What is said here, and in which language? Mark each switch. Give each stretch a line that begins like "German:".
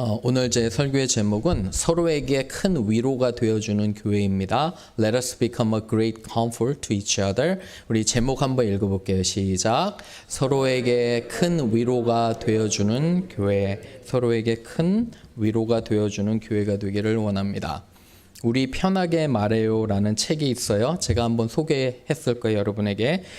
Korean: 오늘 제 설교의 제목은 서로에게 큰 위로가 되어주는 교회입니다.
English: Let us become a great comfort to each other.
Korean: 우리 제목 한번 읽어볼게요. 시작. 서로에게 큰 위로가 되어주는 교회. 서로에게 큰 위로가 되어주는 교회가 되기를 원합니다. 우리 편하게 말해요라는 책이 있어요. 제가 한번 소개했을 거예요, 여러분에게.